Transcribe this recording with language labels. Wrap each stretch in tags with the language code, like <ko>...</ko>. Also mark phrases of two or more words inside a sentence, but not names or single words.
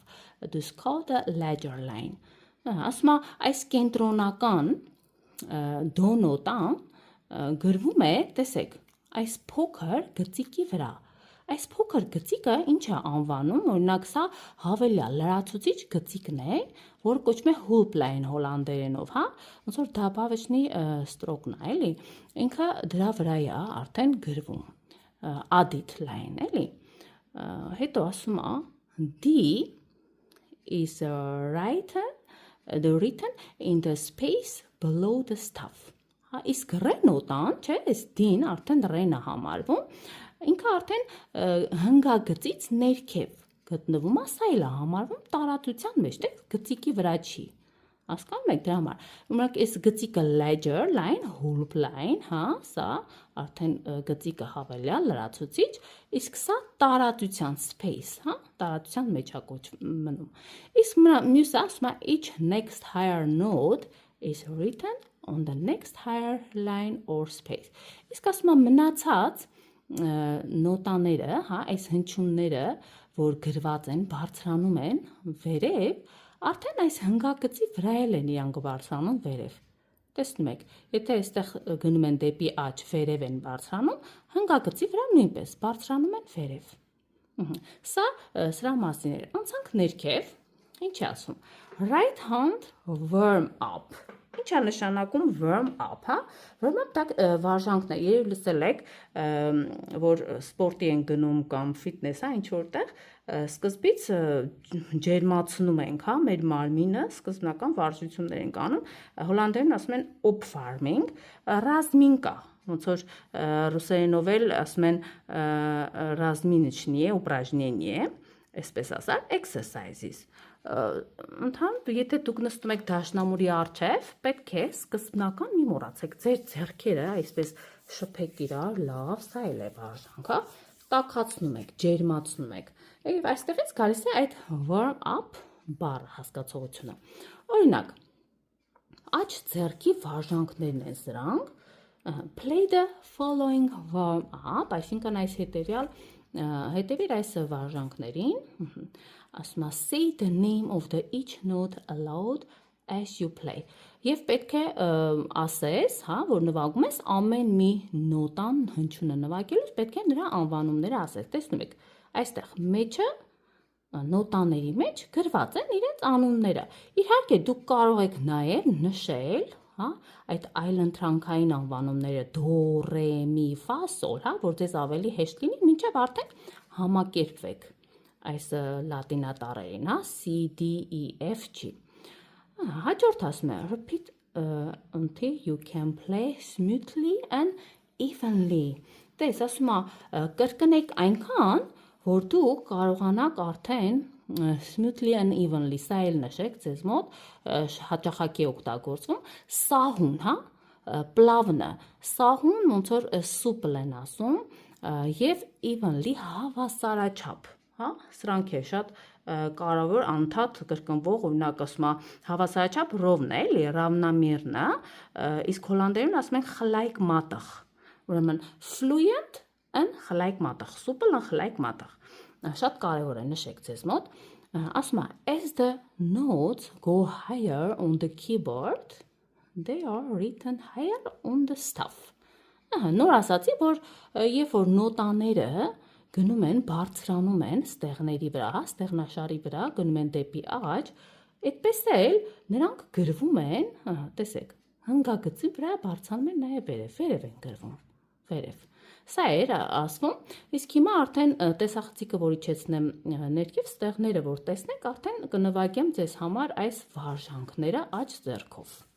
<en>This is called a ledger line.</en> <hy>Ասում է այս կենտրոնական դո նոտան գրվում է, տեսեք, այս փոքր գծիկի վրա։ Այս փոքր գծիկը ինչ է անվանում, օրինակ սա հավելյալ լրացուցիչ գծիկն է, որ կոչվում է</hy> <nl>hoop line</nl> <hy>հոլանդերենով, հա, ոնց որ դաբավեճնի ստրոկն է, էլի։ Ինքը դրա վրա է արդեն գրվում։</hy> <en>Added line,</en> <hy>էլի։ Հետո ասում է</hy> <en>D is written in the space below the staff.</en> <hy>Հա, իսկ ռենոտան, չէ, այս D-ն արդեն ռեն է համարվում, ինքը արդեն հնգագծից ներքև գտնվում է, սա էլ է համարվում տարածության մեջ, դե գծիկի վրա չի։ Հասկանում եք դրա համար։ Ուրեմն այս գծիկը</hy> <en>ledger line, hoop line,</en> <hy>հա, սա արդեն գծիկը հավելյալ լրացուցիչ, իսկ սա տարածության space, հա, տարածության մեջ է մնում։ Իսկ մյուսը ասում է</hy> <en>each next higher node is written on the next higher line or space։</en> <hy>Իսկ ասում է մնացած նոտաները, հա, այս հնչյունները, որ գրված են, բարձրանում են վերև, արդեն այս հնգագծի վրա են իրանք բարձրանում վերև։ Տեսնում եք, եթե այստեղ գնում են դեպի աջ, վերև են բարձրանում, հնգագծի վրա նույնպես բարձրանում են վերև։ Սա սրա մասին էր։ Անցանք ներքև, ինչ է ասում։</hy> <en>Right hand warm up։</en> <hy>Ինչ է նշանակում</hy> <en>warm up,</en> <hy>հա?</hy> <en>Warm up</en> <hy>տակ վարժանքն է, երբ լսել եք, որ սպորտի են գնում կամ ֆիթնես, հա, ինչ որտեղ, սկզբից ջերմացնում ենք, հա, մեր մարմինը, սկզբնական վարժություններ ենք անում, հոլանդերեն ասում են opwarming, ռազմինկա, ոնց որ ռուսերենով էլ ասում են</hy> <ru>разминочные упражнения,</ru> <hy>այսպես ասած, exercises։ Ընդհանուր, եթե դուք նստում եք դաշնամուրի առջև, պետք է սկզբնական մի մոռացեք ձեր ձեռքերը այսպես շփեք իրար, լավ, սա էլ է վարժանքը, տաքացնում եք, ջերմացնում եք։ Եվ այստեղից գալիս է այդ</hy> <en>warm up</en> <hy>բառը հասկացողությունը։ Օրինակ, աջ ձեռքի վարժանքներն են սրանք,</hy> <en>play the following warm up,</en> <hy>այսինքն այս հետևիր այս վարժանքներին, ասում է</hy> <en>say the name of the each note aloud as you play։</en> <hy>Եվ պետք է ասես, հա, որ նվագում ես ամեն մի նոտան հնչյունը նվագելուց պետք է նրա անվանումները ասես։ Տեսնում եք, այստեղ մեջը նոտաների մեջ գրված են իրենց անունները։ Իհարկե դուք կարող եք նաև նշել, հա, այդ այլընտրանքային անվանումները դո, ռե, մի, ֆա, սոլ, հա, որ ձեզ ավելի հեշտ լինի, մինչև արդեն համակերպվեք այս լատինատառերին, հա, C, D, E, F, G։ Հաջորդ ասում է,</hy> <en>repeat until you can play smoothly and evenly։</en> <hy>Տես, ասում է, կրկնեք այնքան, որ դուք կարողանաք արդեն</hy> <en>smoothly and evenly,</en> <hy>սա էլ նշեք ձեզ մոտ, հաճախակի օգտագործվում, սահուն, հա, պլավնը, սահուն ոնց որ սուպլ են ասում, եւ evenly հավասարաչափ, հա, սրանք է շատ կարևոր անդադ կրկնվող, օրինակ ասում է հավասարաչափ ровно, էլի, равномерно, իսկ հոլանդերեն ասում են</hy> <nl>gelijk matig,</nl> <en>ուրեմն fluent and</en> <nl>gelijk matig,</nl> <en>supple and</en> <nl>gelijk matig,</nl> <hy>շատ կարևոր է նշեք ձեզ մոտ, ասում է</hy> <en>as the notes go higher on the keyboard, they are written higher on the staff։</en> <hy>Նոր ասացի, որ երբ որ նոտաները գնում են, բարձրանում են ստեղների վրա, հա, ստեղնաշարի վրա, գնում են դեպի աջ, այդպես էլ նրանք գրվում են, տեսեք, հնգագծի վրա բարձրանում են նաև վերև են գրվում, վերև։ Սա էր ասվում, իսկ հիմա արդեն տեսախցիկը, որ իջեցնեմ ներքև, ստեղները, որ տեսնեք, արդեն կնվագեմ ձեզ համար այս վարժանքները աջ ձեռքով։</hy>